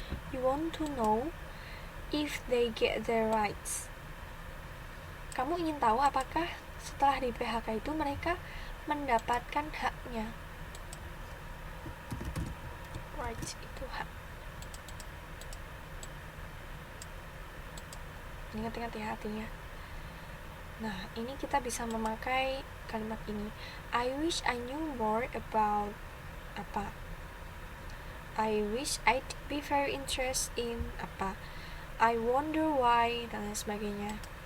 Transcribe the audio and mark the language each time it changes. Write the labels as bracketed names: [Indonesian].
[English] You want to know if they get their rights. [Indonesian] Kamu ingin tahu apakah setelah di PHK itu mereka mendapatkan haknya. Rights itu hak. Ingat-ingat ya artinya. Nah, ini kita bisa memakai kalimat ini. [English] I wish I knew more about [Indonesian] apa. [English] I wish I'd be very interested in [Indonesian] apa. [English] I wonder why [Indonesian] dan lain sebagainya.